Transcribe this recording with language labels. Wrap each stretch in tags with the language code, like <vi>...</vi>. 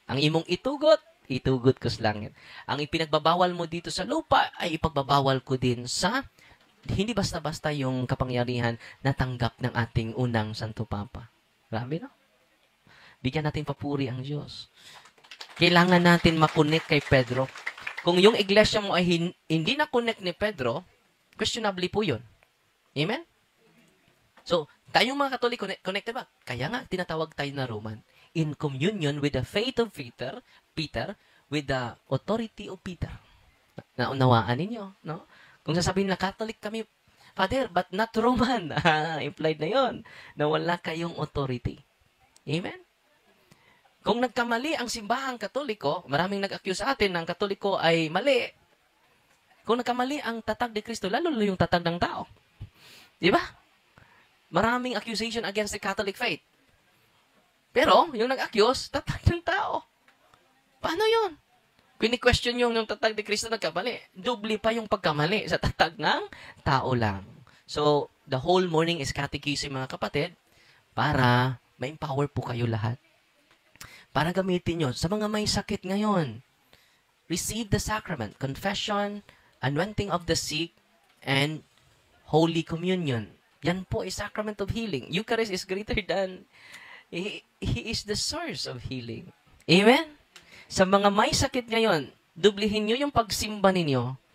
<ceb>Ang imong itugot ko sa langit.</ceb> <tl>Ang ipinagbabawal mo dito sa lupa, ay ipagbabawal ko din sa, hindi basta-basta yung kapangyarihan na tanggap ng ating unang Santo Papa. Grabe, no? Bigyan natin papuri ang Diyos. Kailangan natin makonect kay Pedro. Kung yung iglesia mo ay hindi na-connect ni Pedro, questionably po yun. Amen? So, tayong mga Katoliko, connected ba? Kaya nga, tinatawag tayo na Roman.</tl> <en>In communion with the faith of Peter, with the authority of Peter.</en> <tl>Naunawaan ninyo, no? Kung sasabihin na Catholic kami, Father,</tl> <en>but not Roman.</en> <tl>Implied na yon na wala kayong authority. Amen? Kung nagkamali ang simbahang Katoliko, maraming nag-accuse sa atin ng Katoliko ay mali. Kung nagkamali ang tatag ni Kristo, lalo yung tatag ng tao. Di ba?</tl> <en>Maraming accusation against the Catholic faith.</en> <tl>Pero, yung nag-accuse, tatag ng tao. Paano yun? Kini-question yung tatag ni Kristo nagkamali. Doble pa yung pagkamali sa tatag ng tao lang.</tl> <en>So, the whole morning is catechism,</en> <tl>mga kapatid, para ma-empower po kayo lahat. Para gamitin nyo sa mga may sakit ngayon.</tl> <en>Receive the sacrament, confession, anointing of the sick, and Holy Communion.</en> <tl>Yan po</tl> <en>is sacrament of healing. Eucharist is greater than, He is the source of healing.</en> <tl>Amen? Sa mga may sakit ngayon, dublihin nyo yung pagsamba ninyo.</tl>